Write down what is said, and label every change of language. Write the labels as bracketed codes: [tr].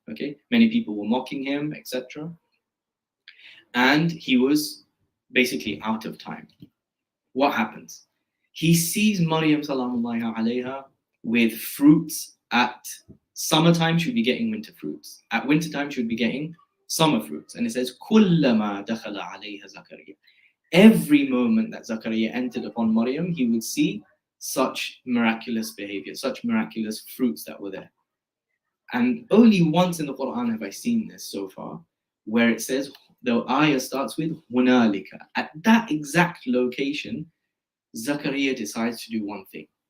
[en] Okay, many people were mocking him, etc. And he was basically out of time. What happens? He sees Maryam salamullahi alayha with fruits. At summertime, she would be getting winter fruits. At wintertime, she would be getting summer fruits. And it says, [ar] كُلَّمَا دَخَلَ عَلَيْهَا زَكَرِيَّا. [en] Every moment that Zakaria entered upon Maryam, he would see such miraculous behavior, such miraculous fruits that were there. And only once in the Quran have I seen this so far, where it says, the ayah starts with هُنَالِكَ. At that exact location, Zakaria decides to do one thing.